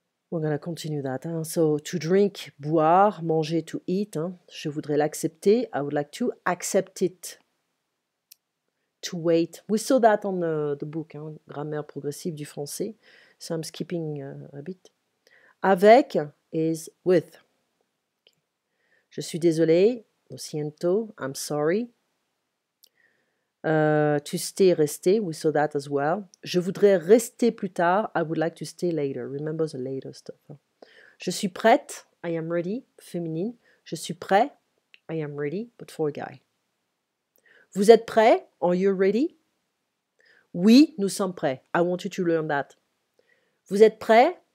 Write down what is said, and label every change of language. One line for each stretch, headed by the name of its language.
English: We're going to continue that. Hein? So to drink, boire, manger, to eat. Hein?
French: Je voudrais l'accepter.
English: I would like to accept it. To wait. We saw that on the book, hein?
French: Grammaire progressive du français.
English: So I'm skipping a bit. Avec is with. Okay.
French: Je suis désolé.
Spanish: Lo siento.
English: I'm sorry. To stay, rester. We saw that as well.
French: Je voudrais rester plus tard.
English: I would like to stay later. Remember the later stuff. Hein?
French: Je suis prête.
English: I am ready. Féminine.
French: Je suis prêt.
English: I am ready. But for a guy.
French: Vous êtes prêts?
English: Are you ready?
French: Oui, nous sommes prêts.
English: I want you to learn that.
French: Vous êtes prêts?